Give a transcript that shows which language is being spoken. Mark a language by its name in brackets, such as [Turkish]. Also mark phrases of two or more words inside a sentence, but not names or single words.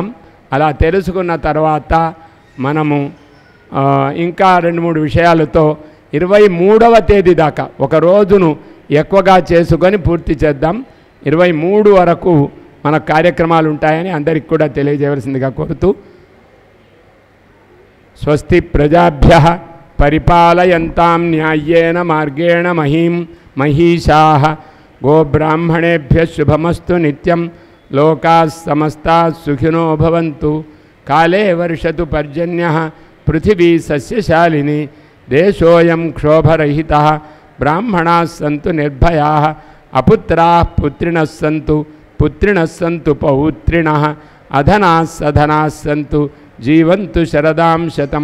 [Telugu] అలా తెలుసుకున్న తర్వాత మనము ఇంకా 2-3 విషయాలతో 23వ తేదీ దాకా ఒక రోజును ఎక్కువగా చేసుకొని పూర్తి చేద్దాం. 23 వరకు మన కార్యక్రమాలు ఉంటాయని అందరికి కూడా తెలియజేయవలసిందిగా కోరుతూ, [Sanskrit] స్వస్తి ప్రజాభ్యః పరిపాలయంతాం న్యాయేన మార్గేణ మహీం మహీషాః గోబ్రాహ్మణేభ్యः శుభమస్తు నిత్యం. లోకాः సమస్తాः సుఖినో భవంతు. కాలే వర్షతు పర్జన్యః పృథివీ సస్యశాలిని. దేశోయం క్షోభరహితః. బ్రాహ్మణాः సంతు నిర్భయాः. అపుత్రాः పుత్రిణः సంతు. పుత్రిణः సంతు పౌత్రిణः. అధనాः సధనాः సంతు. జీవంతు శరదాం శతం.